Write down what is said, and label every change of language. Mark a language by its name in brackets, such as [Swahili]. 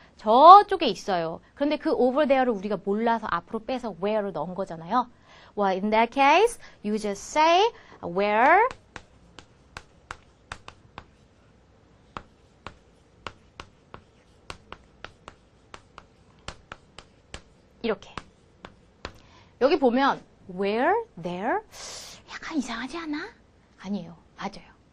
[Korean] 저쪽에 있어요. 그런데 그 over there를 우리가 몰라서 앞으로 빼서 where를 넣은 거잖아요. [English] Well, in that case, you just say where [Korean] 이렇게. 여기 보면 where, there 약간 이상하지 않아? 아니에요. 맞아요.